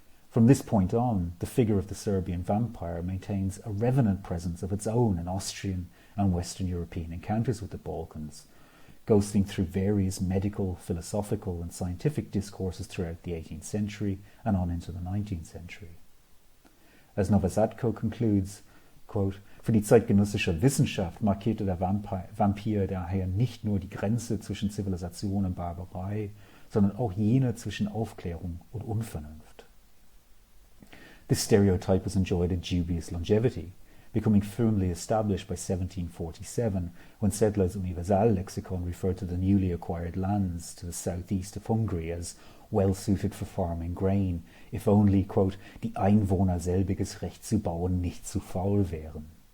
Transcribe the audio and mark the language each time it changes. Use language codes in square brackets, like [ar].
[en] From this point on, the figure of the Serbian vampire maintains a revenant presence of its own in Austrian and Western European encounters with the Balkans, ghosting through various medical, philosophical and scientific discourses throughout the 18th century and on into the 19th century. As Novosadko concludes, quote, [de] für die zeitgenössische Wissenschaft markierte der Vampir daher nicht nur die Grenze zwischen Zivilisation und Barbarei, sondern auch jene zwischen Aufklärung und Unvernunft. [en] This stereotype has enjoyed a dubious longevity, becoming firmly established by 1747, when Sedler's Universal Lexicon referred to the newly acquired lands to the southeast of Hungary as well suited for farming grain, if only, quote, [de] die Einwohner selbiges Recht zu bauen nicht zu faul wären.